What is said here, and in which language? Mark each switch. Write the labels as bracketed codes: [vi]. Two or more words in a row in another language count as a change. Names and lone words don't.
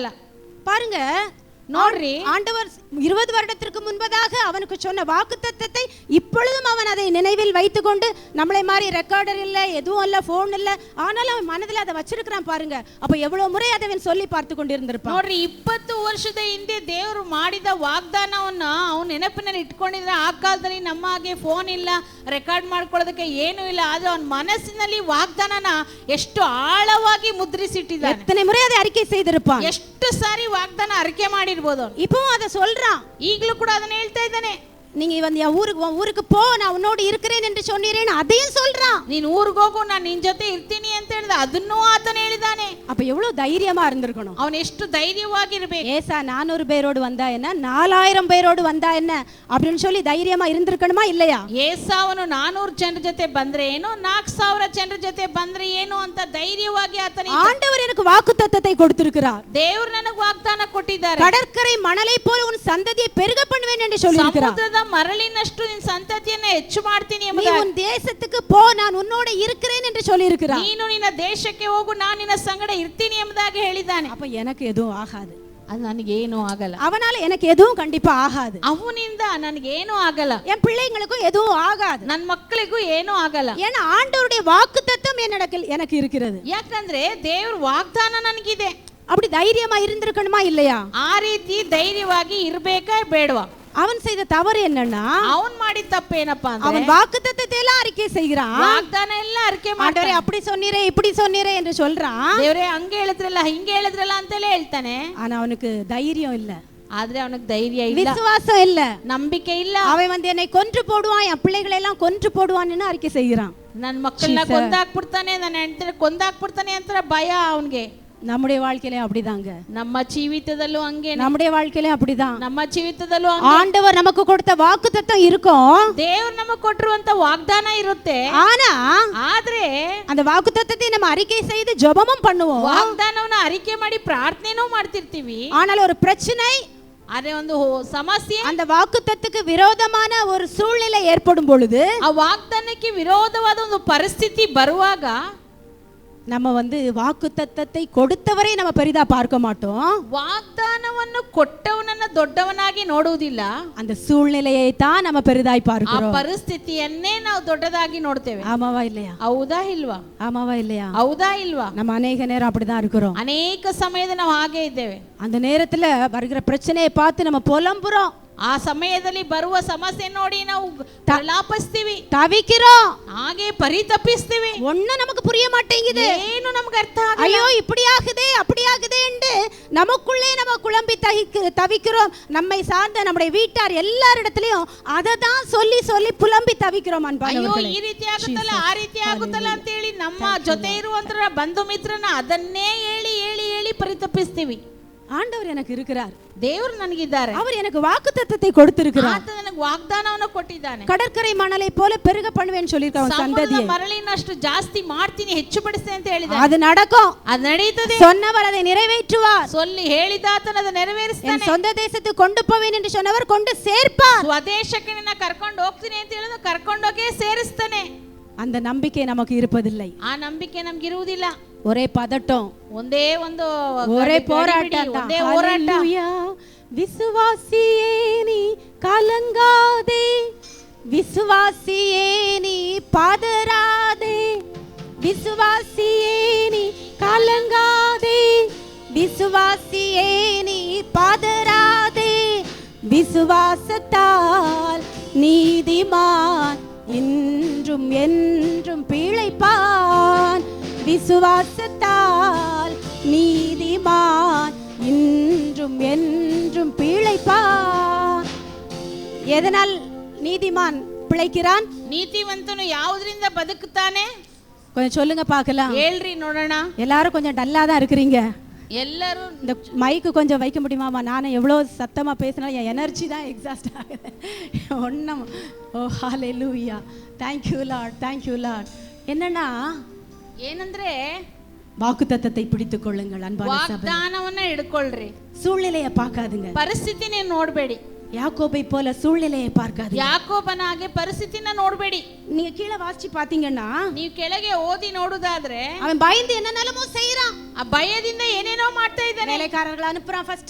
[ta] பாருங்க, [kn] ನೋಡ್ರಿ, [ta] ஆண்டவர் 20 வருடத்திற்கு முன்பதாக அவனுக்கு சொன்ன வாக்குத்தத்தத்தை இப்பொழுதும் அவன் அதை நினைவில் வைத்துக்கொண்டு, நம்மளை மாதிரி ரெக்கார்டர் இல்ல, எதுவும் இல்ல, போன் இல்ல, ஆனாலும் அவன் மனதில் அதை வச்சிருக்கிறான். பாருங்க, அப்ப எவ்வளவு முறை அதை அவன் சொல்லி பார்த்து கொண்டிருந்திருப்பான். [kn] ನೋಡ್ರಿ, 20 ವರ್ಷದ ಹಿಂದೆ ದೇವರು ಮಾಡಿದ ವಾಗ್ದಾನವನ್ನ ಅವನು ನೆನಪಿನಲ್ಲಿ ಇಟ್ಕೊಂಡಿದ್ರೆ, ಆ ಕಾಲದಲ್ಲಿ ನಮ್ಮ ಹಾಗೆ ಫೋನ್ ಇಲ್ಲ, ರೆಕಾರ್ಡ್ ಮಾಡ್ಕೊಳ್ಳೋದಕ್ಕೆ ಏನೂ ಇಲ್ಲ. ಆದ್ರೆ ಅವನ ಮನಸ್ಸಿನಲ್ಲಿ ವಾಗ್ದಾನನ ಎಷ್ಟು ಆಳವಾಗಿ ಮುದ್ರಿಸಿಟ್ಟಿದ್ದಾನೆ. [ta] எத்தனை முறை அதை அறிக்கை செய்திருப்பான். [kn] ಎಷ್ಟು ಸಾರಿ ವಾಗ್ದಾನ ಅರಿಕೆ ಮಾಡಿರ್ಬೋದು. [ta] இப்பவும் அதை சொல்றான். [kn] ಈಗಲೂ ಕೂಡ ಅದನ್ನ ಹೇಳ್ತಾ ಇದ್ದಾನೆ. [ta] நீங்க வந்து ஊருக்கு போ, நான் உன்னோடு இருக்கிறேன் என்று சொன்னீரேன்னு அதையும் சொல்றான். [kn] ನೀನು ಊರಿಗೆ ಹೋಗು, ನಾನು ನಿನ್ ಜೊತೆ ಇರ್ತೀನಿ ಅಂತ ಹೇಳಿದ, ಅದನ್ನೂ ಆತನ ಹೇಳಿದಾನೆ. [ta] அப்ப எவ்வளவு தைரியமா இருந்திருக்கணும். [kn] ಅವನು ಎಷ್ಟು ಧೈರ್ಯವಾಗಿರ್ಬೇಕು. [ta] ஏசா 400 பேரோடு வந்தா என்ன, 4000 பேரோடு வந்தா என்ன அப்படின்னு சொல்லி தைரியமா இருந்திருக்கணுமா இல்லையா? [kn] ಏಸಾವನು 400 ಜನರ ಜೊತೆ ಬಂದ್ರೆ ಏನು, 4000 ಜನರ ಜೊತೆ ಬಂದ್ರೆ ಏನು ಅಂತ ಧೈರ್ಯವಾಗಿ ಆತನ. [ta] ஆண்டவர் எனக்கு வாக்குத்தத்தத்தை கொடுத்திருக்கிறார். [kn] ದೇವರು ನನಗೆ ವಾಗ್ದಾನ ಕೊಟ್ಟಿದ್ದಾರೆ. [ta] கடற்கரை மணலை போல உன் சந்ததியை பெருக பண்ணுவேன் என்று சொல்லியிருக்கிறார். [kn] ಸಮುದ್ರದ ಮರಳಿನಷ್ಟು ನಿನ್ನ ಸಂತತಿಯನ್ನು ಹೆಚ್ಚು ಮಾಡ್ತೀನಿ [ta] நீ [kn] ಎಂಬುದಾಗಿ. [ta] உன் தேசத்துக்கு போ, நான் உன்னோட இருக்கிறேன் என்று சொல்லியிருக்கிறார். [kn] ನೀನು ನಿನ್ನ ದೇಶಕ್ಕೆ ಹೋಗು, ನಾನು ನಿನ್ನ ಸಂಗಡ ಇರ್ತೀನಿ ಎಂಬುದಾಗಿ ಹೇಳಿದ್ದಾನೆ. [ta] அப்ப எனக்கு எதுவும் ஆகாது. [kn] ಅದು ನನಗೆ ಏನೂ ಆಗಲ್ಲ. [ta] அவனால எனக்கு எதுவும் கண்டிப்பா ஆகாது. [kn] ಅವನಿಂದ ನನಗೆ ಏನೂ ಆಗಲ್ಲ. [ta] என் பிள்ளைங்களுக்கும் எதுவும் ஆகாது. [kn] ನನ್ನ ಮಕ್ಕಳಿಗೂ ಏನೂ ಆಗಲ್ಲ. [ta] ஏன்னா ஆண்டவருடைய வாக்குத்தத்தம் எனக்கு இருக்கிறது. [kn] ಯಾಕಂದ್ರೆ ದೇವ್ರ ವಾಗ್ದಾನ ನನಗಿದೆ. [ta] அப்படி தைரியமா இருந்திருக்கணுமா இல்லையா? [kn] ಆ ರೀತಿ ಧೈರ್ಯವಾಗಿ ಇರ್ಬೇಕಾ ಬೇಡವಾ? [ta] அவன் செய்த தவறு என்னன்னா, [kn] ಅವನ್ ಮಾಡಿದ ತಪ್ಪೇನಪ್ಪಾ ಅಂದ್ರೆ, [ta] அவன் வாக்குத்தத்தத்தை எல்லாம் அறிக்கை செய்கிறான். [kn] ವಾಗ್ದಾನ ಎಲ್ಲ ಅರಿಕೆ [ta] ஆண்டவரே அப்படி சொன்னீரே இப்படி சொன்னீரே என்று சொல்றான். [kn] ದೇವರೇ ಹಂಗೆ ಹೇಳಿದ್ರಲ್ಲ ಹಿಂಗೆ ಹೇಳಿದ್ರಲ್ಲ ಅಂತೆಲ್ಲ ಹೇಳ್ತಾನೆ. [ta] ஆனா அவனுக்கு தைரியம் இல்ல. [kn] ಆದ್ರೆ ಅವನಿಗೆ ಧೈರ್ಯ ಇಲ್ಲ, [ta] விசுவாசம் இல்ல, [kn] ನಂಬಿಕೆ ಇಲ್ಲ. [ta] அவன் வந்து என்னை கொன்று போடுவான், என் பிள்ளைகளை எல்லாம் கொன்று போடுவான்னு அறிக்கை செய்கிறான். [kn] ನನ್ನ ಮಕ್ಕಳನ್ನ ಕೊಂದಾಕ್ಬಿಡ್ತಾನೆ, ನನ್ನ ಹೆಂಡತಿನ ಕೊಂದಾಕ್ಬಿಡ್ತಾನೆ ಅಂತ ಭಯ ಅವನಿಗೆ. [ta] நம்முடைய வாழ்க்கையிலே அப்படிதாங்க. [kn] ನಮ್ಮ ಜೀವಿತದಲ್ಲೂ ಹಂಗೆ, [ta] நம்முடைய வாழ்க்கையிலே அப்படிதான். [kn] ನಮ್ಮ ಜೀವಿತದಲ್ಲೂ [ta] ஆண்டவர் நமக்கு கொடுத்த வாக்குத்தத்தம் இருக்கும். [kn] ದೇವ್ರು ನಮಗೆ ಕೊಟ್ಟಿರುವಂತ ವಾಗ್ದಾನ ಇರುತ್ತೆ. [ta] ஆனா [kn] ಆದ್ರೆ [ta] அந்த வாக்குத்தத்தத்தை நம்ம அறிக்கை செய்து ஜெபமும் பண்ணுவோம். [kn] ವಾಗ್ದಾನವನ್ನ ಅರಿಕೆ ಮಾಡಿ ಪ್ರಾರ್ಥನೆನೂ ಮಾಡ್ತಿರ್ತೀವಿ. [ta] ஆனால் ஒரு பிரச்சனை, [kn] ಅದೇ ಒಂದು ಸಮಸ್ಯೆ, [ta] அந்த வாக்குத்தத்தத்துக்கு விரோதமான ஒரு சூழ்நிலை ஏற்படும் பொழுது, [kn] ಆ ವಾಗ್ದಾನಕ್ಕೆ ವಿರೋಧವಾದ ಒಂದು ಪರಿಸ್ಥಿತಿ ಬರುವಾಗ [ta] நம்ம வந்து வாக்குத்தத்தத்தை கொடுத்தவரை நம்ம பெரிதா பார்க்க மாட்டோம். [kn] ವಾಗ್ದಾನವನ್ನು ಕೊಟ್ಟವನನ್ನ ದೊಡ್ಡವನಾಗಿ ನೋಡುವುದಿಲ್ಲ, [ta] அந்த சூழ்நிலையை தான் நம்ம பெரிதாய் [kn] ಆ [ta] பார்க்கிறோம். [kn] ಪರಿಸ್ಥಿತಿಯನ್ನೇ ನಾವು ದೊಡ್ಡದಾಗಿ ನೋಡ್ತೇವೆ. [ta] ஆமாவா இல்லையா? [kn] ಹೌದಾ ಇಲ್ವಾ? [ta] ஆமாவா இல்லையா? [kn] ಹೌದಾ ಇಲ್ವಾ? [ta] நம்ம அநேக நேரம் அப்படிதான் இருக்கிறோம். [kn] ಅನೇಕ ಸಮಯದಲ್ಲಿ ನಾವು ಹಾಗೆ ಇದ್ದೇವೆ. [ta] அந்த நேரத்துல வருகிற பிரச்சனையை பார்த்து நம்ம புலம்புறோம், [kn] ಆ ಸಮಯದಲ್ಲಿ ಬರುವ ಸಮಸ್ಯೆ ನೋಡಿ ನಾವು ಪ್ರಲಾಪಿಸ್ತೀವಿ, [ta] தவிக்கிறோம், [kn] ಹಾಗೆ ಪರಿತಪಿಸ್ತೀವಿ. [ta] ஒண்ணும் நமக்கு புரிய மாட்டேங்குது, [kn] ಏನು ನಮ್ಗೆ ಅರ್ಥ ಆಗಲ್ಲ. [ta] ஐயோ இப்படி ஆகுதே அப்படி ஆகுதே என்று நமக்குள்ளே நம்ம குழம்பி தவிக்கிறோம். நம்மை சார்ந்த நம்முடைய வீட்டார் எல்லாரிடத்திலையும் அதை தான் சொல்லி சொல்லி புலம்பி தவிக்கிறோம். [kn] ಅಯ್ಯೋ ಈ ರೀತಿ ಆಗುತ್ತಲ್ಲ, ಆ ರೀತಿ ಆಗುತ್ತಲ್ಲ ಅಂತ ಹೇಳಿ ನಮ್ಮ ಜೊತೆ ಇರುವಂತರ ಬಂಧು ಮಿತ್ರನ ಅದನ್ನೇ ಹೇಳಿ ಹೇಳಿ ಹೇಳಿ ಪರಿತಪಿಸ್ತೀವಿ. [ta] ஆண்டவர் எனக்கு இருக்கிறார், [kn] ದೇವರು ನನಗಿದ್ದಾರೆ, [ta] அவர் எனக்கு வாக்குத்தத்தத்தை கொடுத்திருக்கிறார், [kn] ಆತ ನನಗೆ ವಾಗ್ದಾನವನ್ನು ಕೊಟ್ಟಿದ್ದಾನೆ. [ta] கடற்கரை மணலை போல பெருக பண்ணுவேன்னு சொல்லிருக்கான் சந்ததியை. [kn] ಮರಳಿನಷ್ಟು ಜಾಸ್ತಿ ಮಾಡ್ತೀನಿ, ಹೆಚ್ಚು ಪಡಿಸ್ತೇನೆ ಅಂತ ಹೇಳಿದ. [ta] அது நடக்கும், [kn] ಅದು ನಡೆಯುತ್ತದೆ. [ta] சொன்னவர் அதை நிறைவேற்றுவார். [kn] சொல்லி ಹೇಳಿದಾತನ ಅದು ನೆರವೇರಿಸ್ತಾನೆ. [ta] என் சொந்த தேசத்துக்கு கொண்டு போவேன் என்று சொன்னவர் கொண்டு சேர்ப்பார். [kn] ಸ್ವದೇಶಕ್ಕೆ ನಿನ್ನ ಕರ್ಕೊಂಡು ಹೋಗ್ತೀನಿ ಅಂತ ಹೇಳಿದ ಕರ್ಕೊಂಡೋಗೇ ಸೇರಿಸ್ತಾನೆ. [ta] அந்த நம்பிக்கை நமக்கு இருப்பதில்லை. [kn] ಆ ನಂಬಿಕೆ ನಮ್ಗಿರುವುದಿಲ್ಲ. [ta] ஒரே பதட்டம், [kn] ಒಂದೇ ಒಂದು [ta] ஒரே போராட்டம், [kn] ಒಂದೇ ಹೋರಾಟ. [ta] விசுவாசியே நீ கலங்காதே, விசுவாசியே நீ பதறாதே, விசுவாசியே நீ கலங்காதே, விசுவாசியே நீ பதறாதே, விசுவாசத்தால் நீதிமான் இன்றும் என்றும் பிழைப்பான், விசுவாசத்தால் நீதிமான் இன்றும் என்றும் பிழைப்பான். எதனால் நீதிமான் பிழைக்கிறான்? [kn] ನೀತಿವಂತನು ಯಾವುದರಿಂದ ಬದುಕುತ್ತಾನೆ? [ta] கொஞ்சம் சொல்லுங்க பார்க்கலாம். [kn] ಹೇಳ್ರಿ ನೋಡೋಣ. [ta] எல்லாரும் கொஞ்சம் டல்லா தான் இருக்கிறீங்க. [kn] ಎಲ್ಲರೂ [ta] இந்த மைக்கு கொஞ்சம் வைக்க முடியுமாமா? நானும் எவ்வளோ சத்தமா பேசினாலும் என் எனர்ஜி தான் எக்ஸாஸ்ட் ஆகுது. ஒன்றும் ஓ ஹalleluya, [en] thank you Lord, thank you Lord. [ta] என்னன்னா [kn] ಏನಂದ್ರೆ [ta] வாக்குத்தத்தத்தை பிடித்துக் கொள்ளுங்கள் அன்பான சபை. [kn] ವಾಗ್ದಾನವನ್ನ ಹಿಡ್ಕೊಳ್ರಿ. [ta] சூழ்நிலையை பார்க்காதுங்க. [kn] ಪರಿಸ್ಥಿತಿನೇ ನೋಡ್ಬೇಡಿ. [ta] யாக்கோபை போல சூழ்நிலையை பார்க்காது. [kn] ಯಾಕೋಬನ ಹಾಗೆ ಪರಿಸ್ಥಿತಿನ ನೋಡ್ಬೇಡಿ. [ta] நீங்க கீழே வாசிச்சு பாத்தீங்கன்னா, [kn] ನೀವು ಕೆಳಗೆ ಓದಿ ನೋಡುದಾದ್ರೆ [ta] அவன் பயந்து என்னென்னமோ செய்யறான். [kn] ಆ ಭಯದಿಂದ ಏನೇನೋ ಮಾಡ್ತಾ ಇದ್ದಾನೆ. [ta] வேலைக்காரர்களை அனுப்புறான் ஃபர்ஸ்ட்,